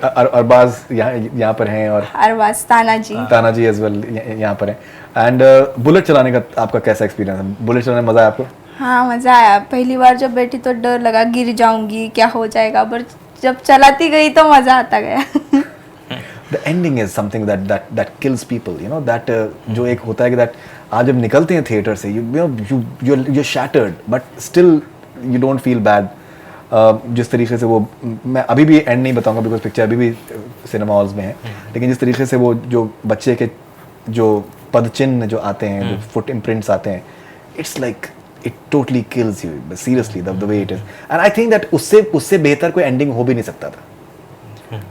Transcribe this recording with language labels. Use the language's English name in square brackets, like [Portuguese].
[Hindi] अरबाज यहाँ पर हैं, और अरबाज, तानाजी एज वेल यहाँ पर हैं। एंड बुलेट चलाने का आपका कैसा एक्सपीरियंस है? बुलेट चलाने में मजा आया आपको? हाँ, मजा आया। पहली बार जब बैठी तो डर लगा, गिर जाऊंगी, क्या हो जाएगा, पर जब चलाती गई तो मजा आता गया। [English] The ending is something that kills people, you know, that [Hindi] जो एक होता है कि [English] that [Hindi] आप जब निकलते हैं थिएटर से, [English] you're shattered, but still you don't feel bad. [Hindi] जिस तरीके से वो, मैं अभी भी एंड नहीं बताऊंगा बिकॉज पिक्चर अभी भी सिनेमा हॉल्स में है, लेकिन जिस तरीके से वो जो बच्चे के जो पद चिन्ह जो आते हैं, जो फुट इम्प्रिंट्स आते हैं, [English] It's like it totally kills you seriously the way it is. And I think that [Hindi] उससे बेहतर कोई एंडिंग हो भी नहीं सकता था।